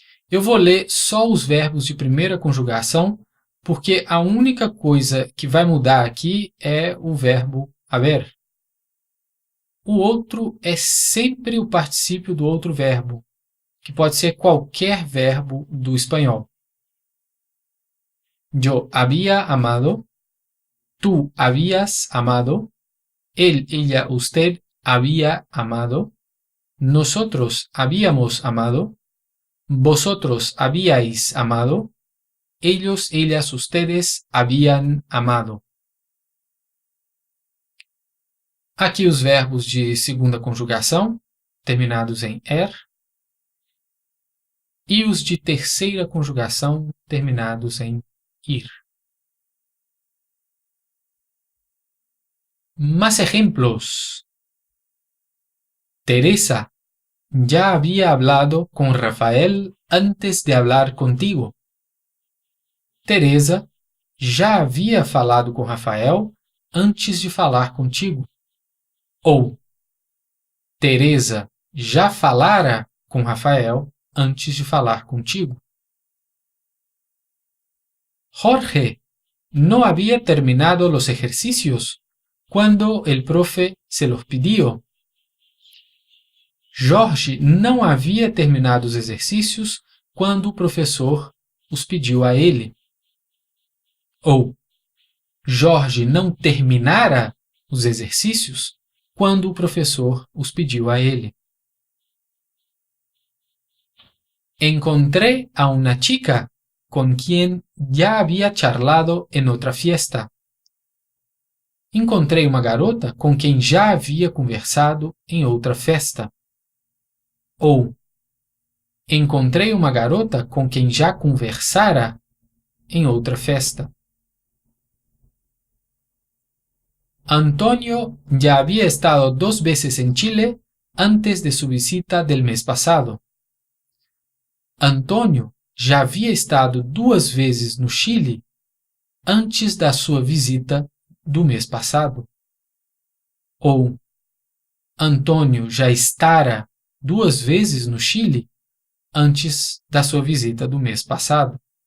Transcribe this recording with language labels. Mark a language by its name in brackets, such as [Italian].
[Portuguese] Eu vou ler só os verbos de primeira conjugação, porque a única coisa que vai mudar aqui é o verbo haver. O outro é sempre o particípio do outro verbo, que pode ser qualquer verbo do espanhol. [Spanish] Yo había amado, tú habías amado, él, ella, usted había amado, nosotros habíamos amado, vosotros habíais amado, ellos, ellas, ustedes habían amado. [Portuguese] Aqui os verbos de segunda conjugação, terminados em er, e os de terceira conjugação, terminados em ir. [Spanish] Más ejemplos. Teresa ya había hablado con Rafael antes de hablar contigo. [Portuguese] Teresa já havia falado com Rafael antes de falar contigo. Ou Teresa já falara com Rafael antes de falar contigo. [Spanish] Jorge no había terminado los ejercicios cuando el profe se los pidió. [Portuguese] Jorge não havia terminado os exercícios quando o professor os pediu a ele. Ou Jorge não terminara os exercícios quando o professor os pediu a ele. [Spanish] Encontré a una chica con quien ya había charlado en otra fiesta. [Portuguese] Encontrei uma garota com quem já havia conversado em outra festa. Ou encontrei uma garota com quem já conversara em outra festa. [Spanish] Antonio ya había estado 2 veces en Chile antes de su visita del mes pasado. [Portuguese] Antônio já havia estado 2 vezes no Chile antes da sua visita do mês passado. Ou Antônio já estará 2 vezes no Chile antes da sua visita do mês passado.